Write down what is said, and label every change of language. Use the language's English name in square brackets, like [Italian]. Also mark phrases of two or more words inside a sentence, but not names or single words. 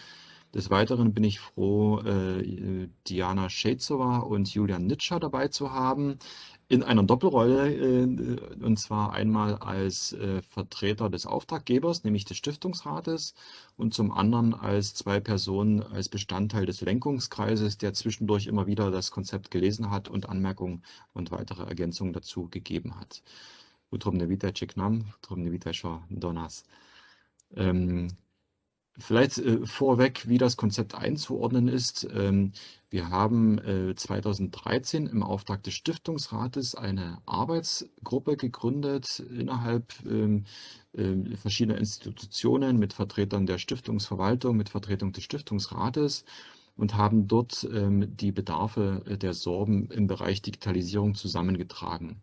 [German] Des Weiteren bin ich froh, Diana Shedzova und Julian Nitscher dabei zu haben, in einer Doppelrolle, und zwar einmal als Vertreter des Auftraggebers, nämlich des Stiftungsrates, und zum anderen als zwei Personen als Bestandteil des Lenkungskreises, der zwischendurch immer wieder das Konzept gelesen hat und Anmerkungen und weitere Ergänzungen dazu gegeben hat. [Upper Sorbian] Utrobne witaj čeknam, utrobne witaj šo do nas. [German] Vielleicht vorweg, wie das Konzept einzuordnen ist. Wir haben 2013 im Auftrag des Stiftungsrates eine Arbeitsgruppe gegründet innerhalb verschiedener Institutionen mit Vertretern der Stiftungsverwaltung, mit Vertretung des Stiftungsrates und haben dort die Bedarfe der Sorben im Bereich Digitalisierung zusammengetragen.